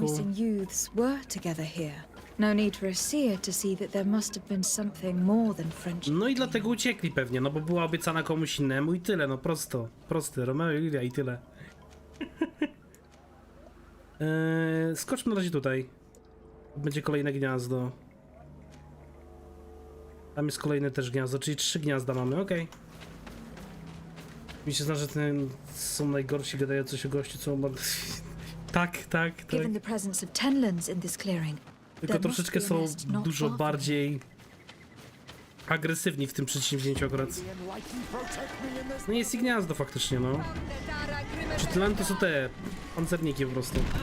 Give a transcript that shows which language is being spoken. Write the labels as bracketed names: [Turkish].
[English] missing youths were together here. No need for a seer to see that there must have been something more than friendship. [Polish] No i dlatego uciekli pewnie, no bo była obiecana komuś innemu i tyle, no prosto. Prosty, Romeo i Julia i tyle. Skoczmy na razie tutaj. Będzie kolejne gniazdo. Tam jest kolejne też gniazdo, czyli 3 gniazda mamy, okej. Mi się zna, że ten są najgorsi gadający się gości, co umarli. Tak. [English] Given the presence of Tenlands in this clearing, [Polish] tylko troszeczkę są dużo bardziej agresywni w tym przedsięwzięciu akurat. No jest i gniazdo faktycznie, no. Czy Tenlandy to są te pancerniki po prostu.